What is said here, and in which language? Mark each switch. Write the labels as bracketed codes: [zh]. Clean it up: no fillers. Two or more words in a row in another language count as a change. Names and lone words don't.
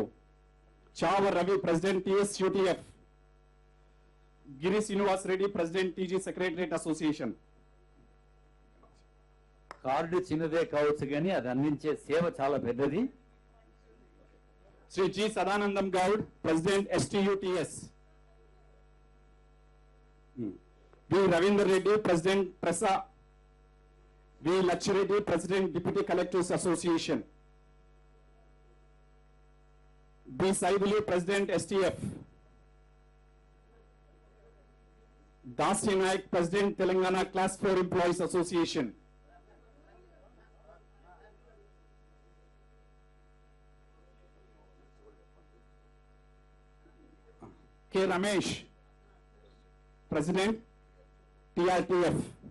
[en] Chavar Ravi, President TSUTF. Giri Srinivas Reddy, President TG Secretariat Association. [te] కార్డు చిన్నదే కావచ్చు కానీ అది అందించే సేవ చాలా పెద్దది. [en] Sri G. Sadanandam Gaud, President STUTS. V. Ravindra Reddy, President PRESA. V. Lachireddy, President Deputy Collectors Association. B. Saidulu, President STF. Dasya Naik, President Telangana Class 4 Employees Association. K. Ramesh, President TRTF.